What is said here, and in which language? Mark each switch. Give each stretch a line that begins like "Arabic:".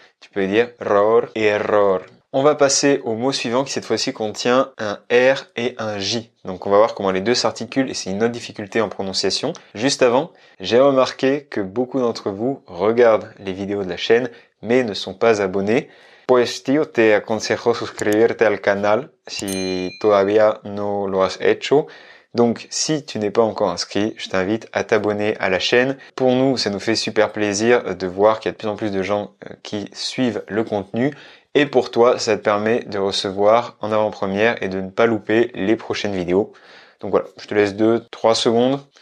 French: Tu peux dire error. On va passer au mot suivant qui cette fois-ci contient un R et un J. Donc on va voir comment les deux s'articulent et c'est une autre difficulté en prononciation. Juste avant, j'ai remarqué que beaucoup d'entre vous regardent les vidéos de la chaîne mais ne sont pas abonnés.
Spanish: Pues tío, te aconsejo suscribirte al canal si todavía no lo has hecho.
French: Donc si tu n'es pas encore inscrit, je t'invite à t'abonner à la chaîne. Pour nous, ça nous fait super plaisir de voir qu'il y a de plus en plus de gens qui suivent le contenu. Et pour toi, ça te permet de recevoir en avant-première et de ne pas louper les prochaines vidéos. Donc voilà, je te laisse 2-3 secondes.